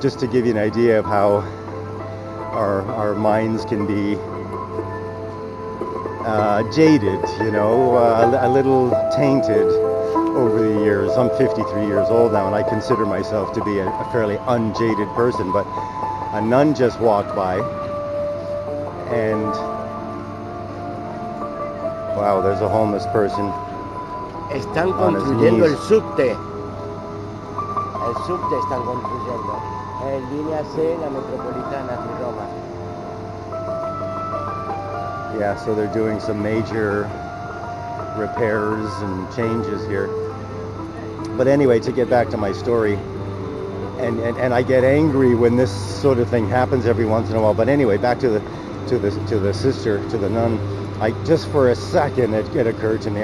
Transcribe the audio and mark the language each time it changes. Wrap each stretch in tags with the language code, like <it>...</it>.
<en>Just to give you an idea of how our minds can be jaded, you know, a little tainted over the years. I'm 53 years old now, and I consider myself to be a fairly unjaded person, but a nun just walked by, and wow, there's a homeless person.</en> <es>Están</es> <en>On his</en> <es>construyendo</es> <en>knees.</en> <es>el subte. El subte están construyendo. Línea C, la metropolitana de Roma.</es> <en>Yeah, so they're doing some major repairs and changes here. But anyway, to get back to my story, and I get angry when this sort of thing happens every once in a while. But anyway, back to to the sister, to the nun, I just for a second it occurred to me.</en>